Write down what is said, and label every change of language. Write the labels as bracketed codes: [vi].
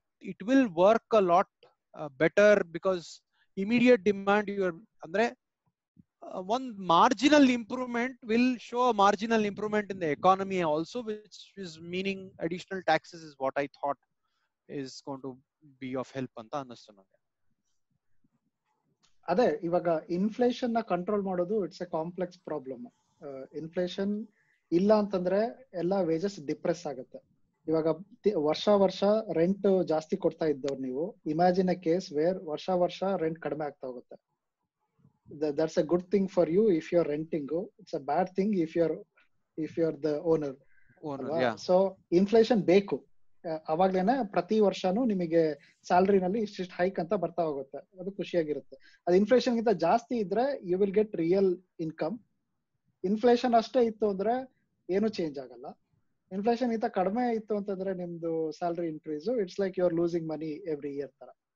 [en] it will work a lot better, because immediate demand [kn] ಅಂದ್ರೆ [en] one marginal improvement will show a marginal improvement in the economy also, which is meaning additional taxes is what I thought is going to be of help [kn] ಅಂತ ಅನ್ನಿಸ್ತು ನನಗೆ. ಅದೇ ಇವಾಗ inflation ನ control ಮಾಡೋದು [en] It's a complex problem. [kn] Inflation ಇಲ್ಲ ಅಂತಂದ್ರೆ ಎಲ್ಲ ವೇಜಸ್ ಡಿಪ್ರೆಸ್ ಆಗುತ್ತೆ. ಇವಾಗ ವರ್ಷ ರೆಂಟ್ ಜಾಸ್ತಿ ಕೊಡ್ತಾ ಇದ್ದವ್ರು ನೀವು, [en] imagine a case where [kn] ವರ್ಷ ರೆಂಟ್ ಕಡಿಮೆ ಆಗ್ತಾ ಹೋಗುತ್ತೆ. [en] That's a good thing for you if you're renting. It's a bad thing if you're the owner. Yeah. [kn] So inflation ಬೇಕು, ಅವಾಗ್ಲೇನೆ ಪ್ರತಿ ವರ್ಷನೂ ನಿಮಗೆ ಸ್ಯಾಲರಿನಲ್ಲಿ ಇಷ್ಟಿಷ್ಟು ಹೈಕ್ ಅಂತ ಬರ್ತಾ ಹೋಗುತ್ತೆ, ಅದು ಖುಷಿಯಾಗಿರುತ್ತೆ. ಅದು ಇನ್ಫ್ಲೇಷನ್ ಗಿಂತ ಜಾಸ್ತಿ ಇದ್ರೆ [en] You will get real income. [kn] Inflation ಅಷ್ಟೇ ಇತ್ತು ಅಂದ್ರೆ ಏನು ಚೇಂಜ್ ಆಗಲ್ಲ. ಇನ್ಫ್ಲೇಷನ್ ಗಿಂತ ಕಡಿಮೆ ಇತ್ತು ಅಂತಂದ್ರೆ ನಿಮ್ದು salary increase, [en] it's like you are losing money every year [kn] ತರ.